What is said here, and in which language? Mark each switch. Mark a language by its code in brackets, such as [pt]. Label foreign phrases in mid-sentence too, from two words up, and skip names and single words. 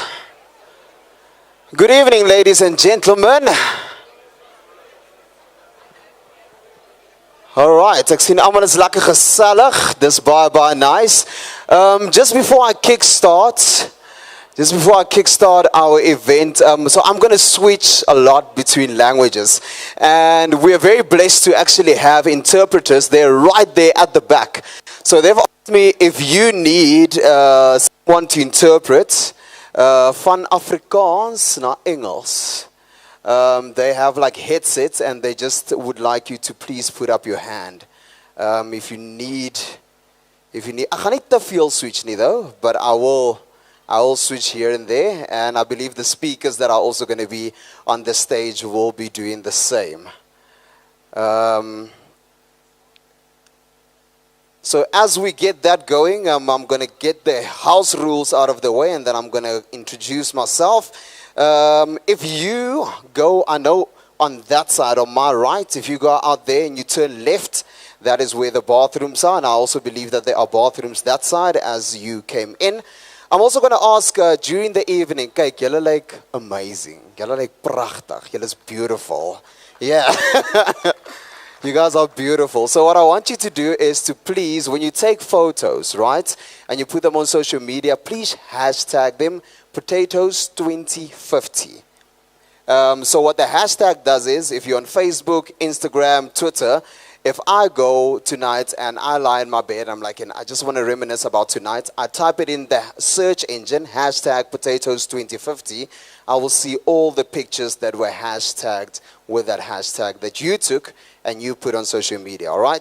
[en] Good evening, ladies and gentlemen. Alright, [af] ek sien almal is lekker gesellig. Dis baie nice. [en] Just before I kickstart our event, so I'm going to switch a lot between languages. And we're very blessed to actually have interpreters. They're right there at the back. So they've asked me if you need someone to interpret [af] van Afrikaans na Engels. [en] They have like headsets and they just would like you to please put up your hand. If you need, I [af] gaan nie te veel switch nie [en] though, but I will switch here and there, and I believe the speakers that are also going to be on the stage will be doing the same. So as we get that going, I'm going to get the house rules out of the way, and then I'm going to introduce myself. If you go, I know on that side, on my right, if you go out there and you turn left, that is where the bathrooms are, and I also believe that there are bathrooms that side as you came in. I'm also going to ask during the evening, [af] kyk, julle like amazing. Julle like prachtig. Julle is beautiful. Yeah. [en] You guys are beautiful. So what I want you to do is to please, when you take photos, right, and you put them on social media, please hashtag them potatoes2050. So what the hashtag does is, if you're on Facebook, Instagram, Twitter, if I go tonight and I lie in my bed, I'm like, and I just want to reminisce about tonight, I type it in the search engine, hashtag potatoes2050, I will see all the pictures that were hashtagged with that hashtag that you took and you put on social media, all right?